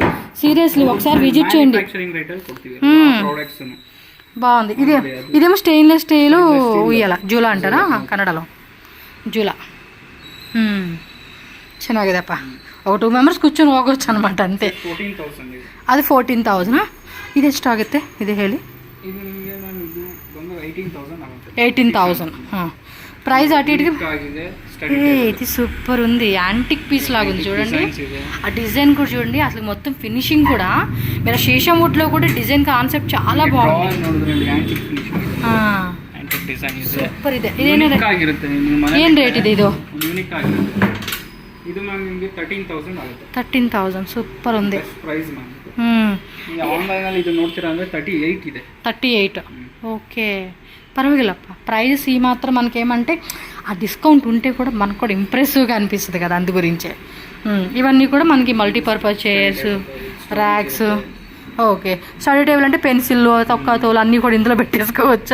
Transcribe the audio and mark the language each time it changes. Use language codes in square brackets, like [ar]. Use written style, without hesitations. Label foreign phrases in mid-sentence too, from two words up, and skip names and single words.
[te] సీరియస్లీ ఒకసారి విజిట్ చేయండి. బాగుంది. ఇదేమో [en] stainless steel [te] ఉయ్యాల, జూలా అంటారా కన్నడలో, జూలా. [kn] ಚೆನ್ನಾಗಿದೆಪ್ಪ. [te] ఒక 2 మెంబర్స్ కూర్చొని ಹೋಗೋచ్చు అనమాట అంతే. అది 14,000. ఇది [kn] ಎಷ್ಟಾಗುತ್ತೆ ಇದು ಹೇಳಿ? [te] 18,000 ప్రైస్ అటు ఇటుకి. ఇది సూపర్ ఉంది, [en] antique piece [te] లాగా ఉంది చూడండి. ఆ డిజైన్ కూడా చూడండి, అసలు మొత్తం ఫినిషింగ్ కూడా మీరు శేషం వుడ్లో కూడా [en] design concept [te] చాలా బాగుంది. [kn] ಡಿಸೈನ್ ಇದೆ. ಸೂಪರ್ ಇದೆ. ಇದೇನು ಯೂನಿಕ್ ಆಗಿರುತ್ತೆ. ಏನು ರೇಟ್ ಇದೆ ಇದು? ಯೂನಿಕ್ ಆಗಿರುತ್ತೆ. ಇದು ಮ್ಯಾಮ್ ನಿಮಗೆ 13,000 ಆಗುತ್ತೆ. [te] 13,000 ಸೂಪರ್ ఉంది. [en] best price ma'am. ಹ್ಞೂ [kn] ಆನ್ಲೈನಲ್ಲಿ ಇದು ನೋಡ್ತೀರಾ ಅಂದರೆ 38 ಇದೆ. [te] 38 ఓకే పర్వాలేదప్ప. ప్రైస్ ఈ మాత్రం మనకేమంటే ఆ డిస్కౌంట్ ఉంటే కూడా మనకు కూడా ఇంప్రెసివ్గా అనిపిస్తుంది కదా, అందు గురించే. ఇవన్నీ కూడా మనకి [en] multipurpose chairs, racks. [te] ఓకే [en] study table [te] అంటే పెన్సిల్, తొక్కతోలు అన్నీ కూడా ఇందులో పెట్టేసుకోవచ్చు.